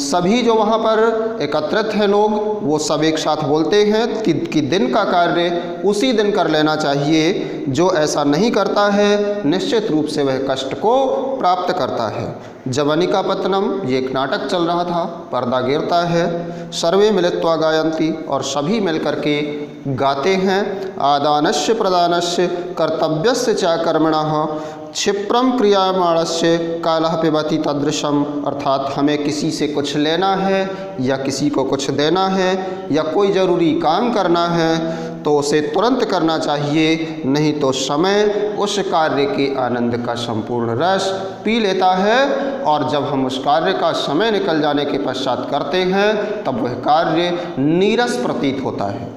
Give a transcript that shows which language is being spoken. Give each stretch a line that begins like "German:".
Hindi: सभी जो वहाँ पर एकत्रित हैं लोग, वो सब एक साथ बोलते हैं कि दिन का कार्य उसी दिन कर लेना चाहिए। जो ऐसा नहीं करता है निश्चित रूप से वह कष्ट को प्राप्त करता है।
Sanskrit: जवनिका पत्तनम,
Hindi: ये एक नाटक चल रहा था, पर्दा गिरता है।
Sanskrit: सर्वे मिलित्वा गायन्ति,
Hindi: और सभी मिलकर के गाते हैं।
Sanskrit: आदानस्य प्रदानस्य कर्तव्यस्य च कर्मणः क्षिप्रम क्रियामाणस्य कालः पिबति तदृशम।
Hindi: अर्थात हमें किसी से कुछ लेना है या किसी को कुछ देना है या कोई ज़रूरी काम करना है तो उसे तुरंत करना चाहिए, नहीं तो समय उस कार्य के आनंद का संपूर्ण रस पी लेता है। और जब हम उस कार्य का समय निकल जाने के पश्चात करते हैं तब वह कार्य नीरस प्रतीत होता है।